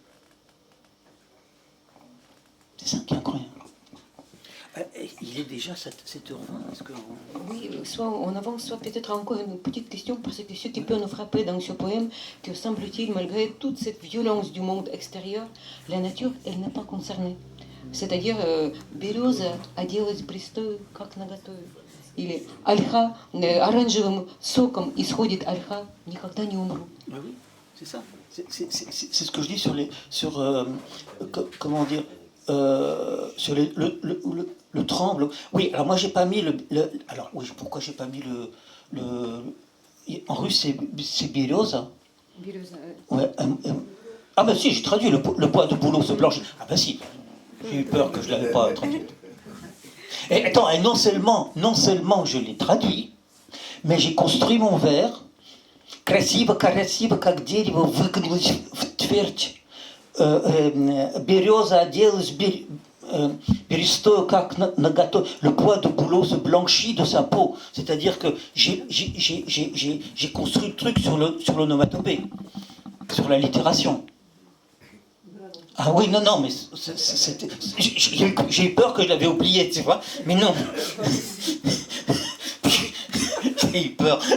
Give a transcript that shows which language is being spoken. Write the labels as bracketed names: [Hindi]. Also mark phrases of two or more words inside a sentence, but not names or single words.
[French] C'est ça qui est incroyable. Il est déjà 7h20. Est-ce que Oui, soit on avance, soit peut-être encore une petite question, parce que ce qui peut nous frapper dans ce poème, que semble-t-il, malgré toute cette violence du monde extérieur, la nature, elle n'est pas concernée. C'est-à-dire, [Russian] береза оделась брестою, как наготою. Или ольха, оранжевым соком исходит ольха, никогда не умру. [French] Ah oui, c'est ça. C'est ce que je dis comment dire, sur le tremble. Oui, alors moi j'ai pas mis alors oui, pourquoi j'ai pas mis en russe c'est береза. Ouais, ah ben si, j'ai traduit le bois de bouleau se blanchit. Ah ben si, j'ai eu peur que je l'avais pas traduit. Et attends, et non seulement je l'ai traduit, mais j'ai construit mon vers. [Russian] Красиво, как дерево выгнулось в твердь. Береза оделась берестою, как наготою. [French] Le bois de bouleau se blanchit de sa peau. C'est-à-dire que j'ai construit le truc sur l'onomatopée, sur l'allitération. Ah oui, non, mais j'ai eu peur que je l'avais oublié, tu vois. Mais non. J'ai eu peur.